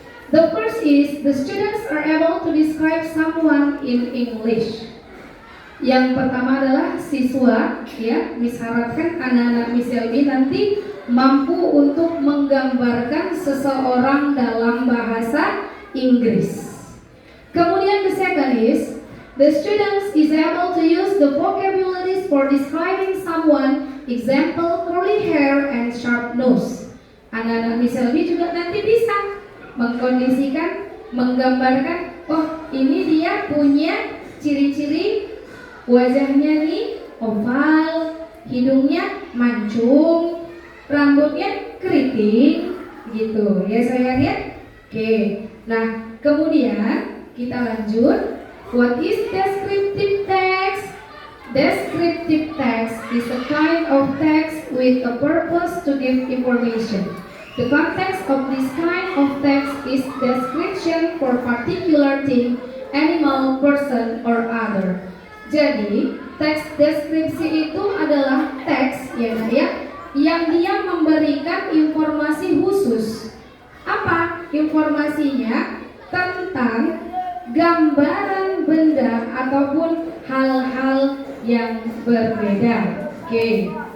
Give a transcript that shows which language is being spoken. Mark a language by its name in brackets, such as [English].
[English] The first is the students are able to describe someone in English. [Indonesian] Yang pertama adalah siswa, ya, Miss harapkan anak-anak Miss Elvi nanti mampu untuk menggambarkan seseorang dalam bahasa Inggris. [English] Kemudian the second is the students is able to use the vocabularies for describing someone, example curly hair and sharp nose. [Indonesian] Anak-anak Miss Elvi juga nanti bisa mengkondisikan, menggambarkan, oh ini dia punya ciri-ciri wajahnya nih oval, hidungnya mancung, rambutnya keriting, gitu ya saya lihat. Oke, nah kemudian kita lanjut. [English] What is descriptive text? Descriptive text is a kind of text with a purpose to give information. The context of this kind of text is description for particular thing, animal, person, or other. [Indonesian] Jadi, teks deskripsi itu adalah teks ya, yang dia memberikan informasi khusus. Apa informasinya? Tentang gambaran benda ataupun hal-hal yang berbeda. Oke.